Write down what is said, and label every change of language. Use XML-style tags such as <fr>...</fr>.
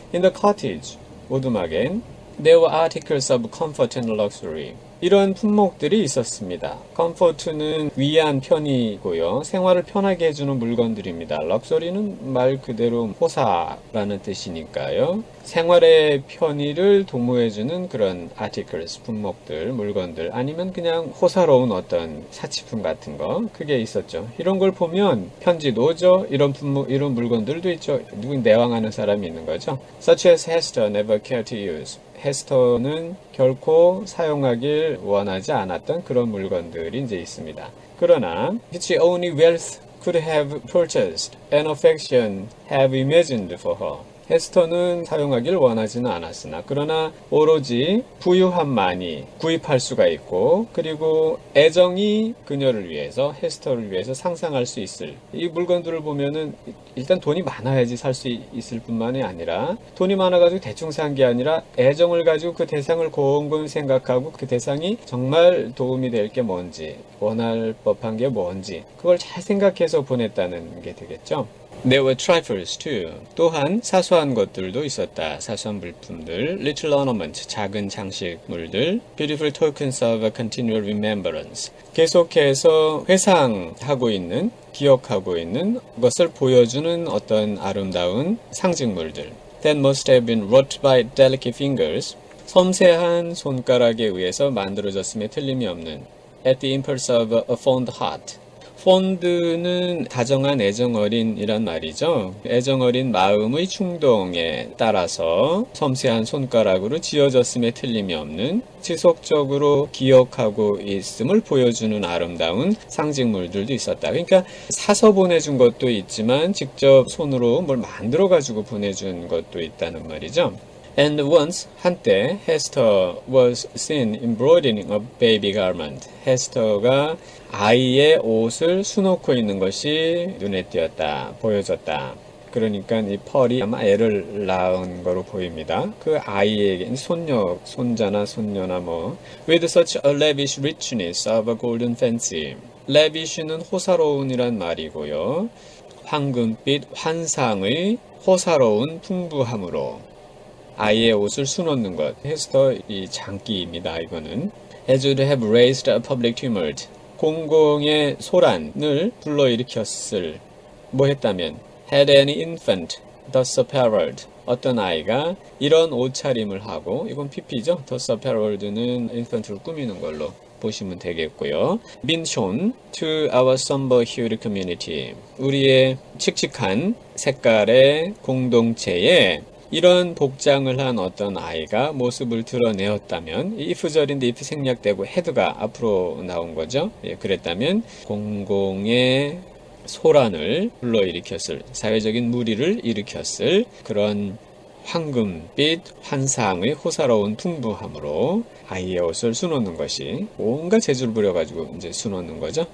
<en>In the cottage,</en> <ko>오두막엔</ko> <en>there were articles of comfort and luxury.</en> <ko>이런 품목들이 있었습니다. comfort는 위안, 편이고요. 생활을 편하게 해주는 물건들입니다. luxury는 말 그대로 호사라는 뜻이니까요. 생활의 편의를 도모해주는 그런 articles, 품목들, 물건들 아니면 그냥 호사로운 어떤 사치품 같은 거 그게 있었죠. 이런 걸 보면 편지도 오죠. 이런 품목, 이런 물건들도 있죠. 누군 내왕하는 사람이 있는 거죠.</ko> <en>Such as Hester never cared to use.</en> <ko>헤스터는 결코 사용하길 원하지 않았던 그런 물건들이 이제 있습니다. 그러나</ko> <en>which only wealth could have purchased and affection have imagined for her.</en> <ko>헤스터는 사용하길 원하지는 않았으나 그러나 오로지 부유함만이 구입할 수가 있고 그리고 애정이 그녀를 위해서 헤스터를 위해서 상상할 수 있을 이 물건들을 보면은 일단 돈이 많아야지 살 수 있을 뿐만이 아니라 돈이 많아가지고 대충 산 게 아니라 애정을 가지고 그 대상을 곰곰이 생각하고 그 대상이 정말 도움이 될 게 뭔지 원할 법한 게 뭔지 그걸 잘 생각해서 보냈다는 게 되겠죠.</ko> <en>There were trifles too.</en> <ko>또한 사소한 것들도 있었다. 사소한 물품들,</ko> <en>little ornament,</en> <ko>작은 장식물들,</ko> <en>beautiful tokens of continual remembrance.</en> <ko>계속해서 회상하고 있는, 기억하고 있는 것을 보여주는 어떤 아름다운 상징물들.</ko> <en>That must have been wrought by delicate fingers.</en> <ko>섬세한 손가락에 의해서 만들어졌음에 틀림이 없는.</ko> <en>At the impulse of a fond heart.</en> <ko>폰드는 다정한 애정어린이란 말이죠. 애정어린 마음의 충동에 따라서 섬세한 손가락으로 지어졌음에 틀림이 없는 지속적으로 기억하고 있음을 보여주는 아름다운 상징물들도 있었다. 그러니까 사서 보내준 것도 있지만 직접 손으로 뭘 만들어가지고 보내준 것도 있다는 말이죠.</ko> <en>And once,</en> <ko>한때,</ko> <en>Hester was seen embroidering a baby garment.</en> <ko>헤스터가 아이의 옷을 수놓고 있는 것이 눈에 띄었다, 보여졌다. 그러니까 이 펄이 아마 애를 낳은 거로 보입니다. 그 아이에게 손녀, 손자나 손녀나 뭐</ko> <en>with such a lavish richness of a golden fancy.</en> <ko>lavish는 호사로운이란 말이고요. 황금빛 환상의 호사로운 풍부함으로 아이의 옷을 수놓는 것. 헤스터 이 장기입니다. 이거는.</ko> <en>As would have raised a public tumult.</en> <ko>공공의 소란을 불러일으켰을. 뭐 했다면</ko> <en>Had any infant thus apparelled.</en> <ko>어떤 아이가 이런 옷차림을 하고 이건 PP죠.</ko> <en>thus apparelled</en> <ko>는 infant를 꾸미는 걸로 보시면 되겠고요.</ko> <en>Been shown to our somber-hued community.</en> <ko>우리의 칙칙한 색깔의 공동체에 이런 복장을 한 어떤 아이가 모습을 드러내었다면 if절인데 if 생략되고 had가 앞으로 나온 거죠. 예, 그랬다면 공공의 소란을 불러일으켰을 사회적인 무리를 일으켰을 그런 황금빛 환상의 호사로운 풍부함으로 아이의 옷을 수놓는 것이 온갖 재주를 부려가지고 이제 수놓는 거죠.</ko>